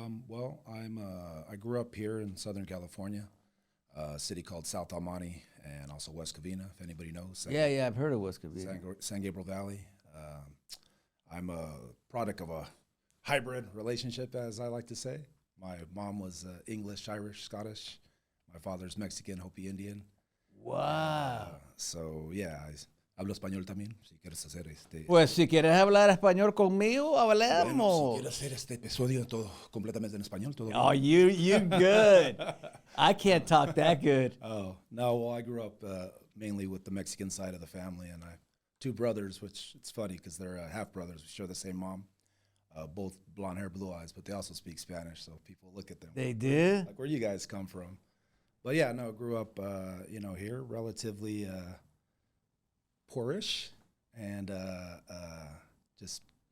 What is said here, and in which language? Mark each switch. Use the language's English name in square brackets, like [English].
[English] Well, I grew up here in Southern California, a city called South Almani, and also West Covina, if anybody knows. Yeah, I've heard of West Covina. San Gabriel Valley. I'm a product of a hybrid relationship, as I like to say. My mom was English, Irish, Scottish. My father's Mexican, Hopi Indian. Wow. So, yeah, [Spanish] hablo español también, si quieres hacer este... Pues si quieres hablar español conmigo, hablemos. Bueno, si quieres hacer este episodio todo completamente en español, todo [English] Oh, [Spanish] bien. [English] you good. I can't talk that good. Oh, no, well, I grew up mainly with the Mexican side of the family, and I have two brothers, which it's funny because they're half-brothers. We share the same mom, both blonde hair, blue eyes, but they also speak Spanish, so people look at them. They do? Like, where you guys come from? But yeah, no, grew up, here, relatively poorish, and just